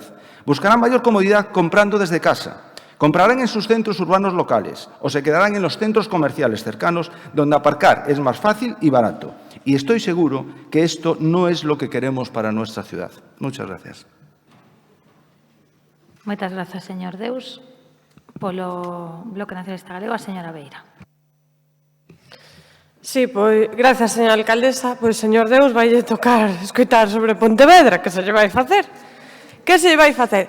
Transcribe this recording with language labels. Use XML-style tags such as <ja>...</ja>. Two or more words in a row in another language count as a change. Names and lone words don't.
<es>Buscarán mayor comodidad comprando desde casa. Comprarán en sus centros urbanos locales o se quedarán en los centros comerciales cercanos donde aparcar es más fácil y barato. Y estoy seguro que esto no es lo que queremos para nuestra ciudad. Muchas gracias.</es> <gl>Moitas grazas, señor Deus. Polo Bloque Nacionalista Galego, a señora Beira. Sí, pois, grazas, señora alcaldesa. Pois, señor Deus, vai tocar escoitar sobre Pontevedra, que se lle vai facer. Que se lle vai facer?</gl>